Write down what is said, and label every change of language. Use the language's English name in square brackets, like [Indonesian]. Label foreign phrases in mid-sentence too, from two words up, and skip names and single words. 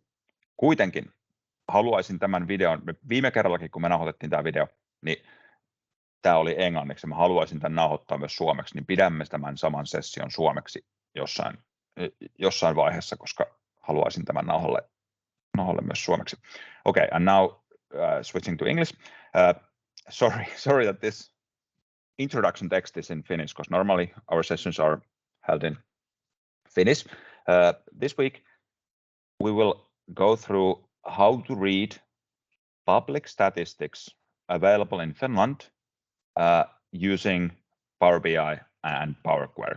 [Finnish] Kuitenkin haluaisin tämän videon, viime kerrallakin kun me nauhoitettiin tämä video, niin tämä oli englanniksi, mä haluaisin tämän nauhoittaa myös suomeksi, niin pidämme tämän saman session suomeksi jossain vaiheessa, koska haluaisin tämän nauhalle myös suomeksi. [English] Okay, and now switching to English. Sorry that this introduction text is in Finnish, because normally our sessions are held in Finnish. This week we will go through how to read public statistics available in Finland using Power BI and PowerQuery.